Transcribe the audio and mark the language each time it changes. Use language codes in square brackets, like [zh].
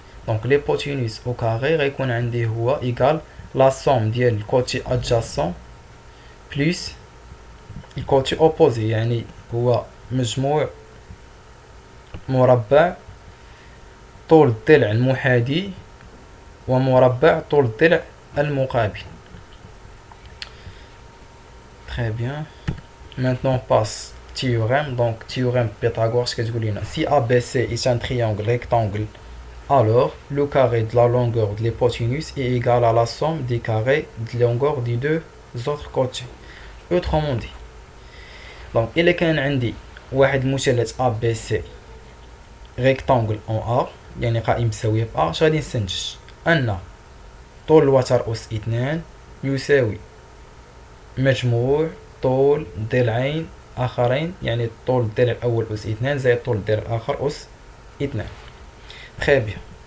[ar] دونك ليبوتينيس او كاري غيكون عندي هو ايكال لا سوم ديال الكوتي ادجاسون بلس الكوتي اوبوزي، يعني هو مجموع مربع طول الضلع المحاذي ومربع طول الضلع المقابل. [fr] Très bien. Maintenant on passe théorème. Donc théorème Pythagore [ar] كتقول لنا [fr] si ABC est un triangle rectangle, alors le carré de la longueur de l'hypoténuse est égal à la somme des carrés de longueur des deux autres côtés. Autrement dit، [ar] دونك إلا كان عندي واحد المثلث ا بي سي ريكتانغل اون ا، يعني قائم بزاوية في ا، اش غادي نستنتج؟ ان طول الوتر اس اثنان يساوي مجموع طول ضلعين اخرين، يعني طول الضلع الاول اس اثنان زائد طول الضلع الاخر اس اثنان. تري بيان.